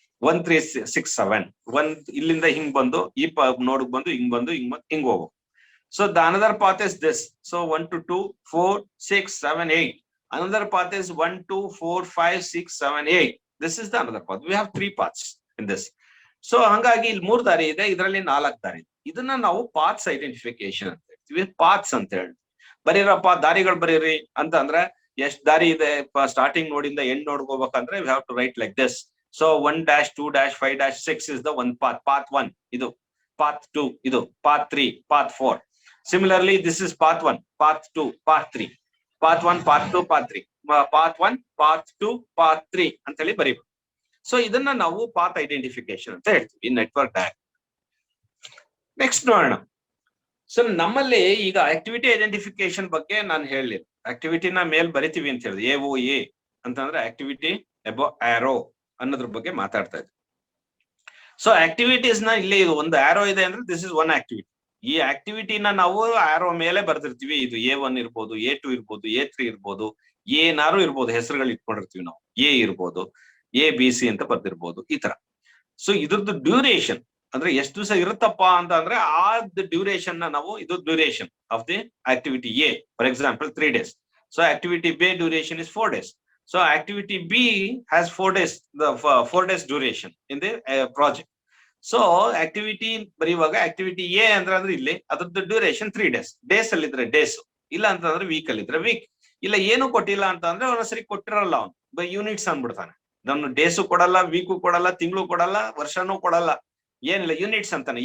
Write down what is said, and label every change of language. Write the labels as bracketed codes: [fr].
[kn] 1 3 6 7 1 ಇಲ್ಲಿಂದ ಹಿಂಗ್ ಬಂದು ಈ ನೋಡ್ ಬಂದು ಹಿಂಗ್ ಹೋಗು. [en] So the another path is this. So 1 to 2 4 6 7 8. Another path is 1 2 4 5 6 7 8. This is the another path. We have 3 paths in this. [kn] So ಹಂಗಾಗಿ ಇಲ್ಲಿ 3 ದಾರಿ ಇದೆ, ಇದರಲ್ಲಿ 4 ದಾರಿ. ಇದನ್ನ ನಾವು ಪಾತ್ಸ್ ಐಡೆಂಟಿಫಿಕೇಶನ್ ಅಂತ ಹೇಳ್ತೀವಿ, ಪಾತ್ಸ್ ಅಂತ ಹೇಳಿ. ಬರೀರಪ್ಪ ದಾರಿಗಳು ಬರೀರಿ ಅಂತ ಅಂದ್ರೆ ಎಷ್ಟ್ ದಾರಿ ಇದೆ ಸ್ಟಾರ್ಟಿಂಗ್ ನೋಡಿಂದ ಎಂಡ್ ನೋಡ್ ಹೋಗ್ಬೇಕಂದ್ರೆ [en] we have to write like this. So 1 2 5 6 is the one path. Path 1 ಇದು, path 2 ಇದು, path 3 path 4. Similarly this is path 1 path 2 path 3 path 1 path 2 path 3 path 1 path 2 path 3 [kn] ಅಂತ ಹೇಳಿ ಬರೀಬೇಕು. ಸೊ ಇದನ್ನ ನಾವು path identification ಅಂತ ಹೇಳ್ತೀವಿ ನೆಟ್ವರ್ಕ್ ಡಯಾಗ್ರಾಮ್. ನೆಕ್ಸ್ಟ್ ನೋಡೋಣ. ಸೊ ನಮ್ಮಲ್ಲಿ ಈಗ ಆಕ್ಟಿವಿಟಿ ಐಡೆಂಟಿಫಿಕೇಶನ್ ಬಗ್ಗೆ ನಾನು ಹೇಳಿಲ್ಲ. ಆಕ್ಟಿವಿಟಿನ ಮೇಲ್ ಬರಿತೀವಿ ಅಂತ ಹೇಳಿದೆ, AOA ಅಂತಂದ್ರೆ ಆಕ್ಟಿವಿಟಿ ಅಬೋ ಆರೋ ಅನ್ನೋದ್ರ ಬಗ್ಗೆ ಮಾತಾಡ್ತಾ ಇದ್ವಿ. ಸೊ ಆಕ್ಟಿವಿಟೀಸ್ ನ ಇಲ್ಲಿ ಇದು ಒಂದು ಆರೋ ಇದೆ ಅಂದ್ರೆ [en] This is one activity. [kn] ಈ ಆಕ್ಟಿವಿಟಿನ ನಾವು ಆರೋ ಮೇಲೆ ಬರ್ದಿರ್ತೀವಿ. ಇದು A1 ಇರ್ಬೋದು, A2 ಇರ್ಬೋದು, A3 ಇರ್ಬೋದು, ಏನಾರು ಇರ್ಬೋದು, ಹೆಸರುಗಳು ಇಟ್ಕೊಂಡಿರ್ತೀವಿ ನಾವು. A ಇರ್ಬೋದು, ABC ಅಂತ ಬರ್ದಿರ್ಬೋದು, ಈ ತರ. ಸೊ ಇದ್ರದ್ದು ಡ್ಯೂರೇಷನ್ ಅಂದ್ರೆ ಎಷ್ಟು ದಿವಸ ಇರುತ್ತಪ್ಪ ಅಂತ ಅಂದ್ರೆ ಆ ಡ್ಯೂರೇಷನ್ ನ ನಾವು, ಇದು [en] Duration of the activity A, for example 3 days. So activity B duration is 4 days. So activity B has 4 days, the 4 days duration in the project. So activity [kn] ಬರೆಯುವಾಗ ಆಕ್ಟಿವಿಟಿ A ಅಂದ್ರೆ ಇಲ್ಲಿ ಅದ್ರದ್ದು ಡ್ಯೂರೇಷನ್ 3 days. ಡೇಸ್ ಅಲ್ಲಿ ಇದ್ರೆ days, ಇಲ್ಲ ಅಂತಂದ್ರೆ weak ಅಲ್ಲಿ ಇದ್ರೆ ವೀಕ್. ಇಲ್ಲ ಏನು ಕೊಟ್ಟಿಲ್ಲ ಅಂತ ಅಂದ್ರೆ ಒಂದ್ಸರಿ ಕೊಟ್ಟಿರಲ್ಲ, ಅವ್ನು ಯೂನಿಟ್ಸ್ ಅಂದ್ಬಿಡ್ತಾನೆ. ನಾನು ಡೇಸು ಕೊಡಲ್ಲ, ವೀಕು ಕೊಡಲ್ಲ, ತಿಂಗಳು ಕೊಡಲ್ಲ, ವರ್ಷನೂ ಕೊಡಲ್ಲ, ಏನಿಲ್ಲ ಯೂನಿಟ್ಸ್ ಅಂತಾನೆ.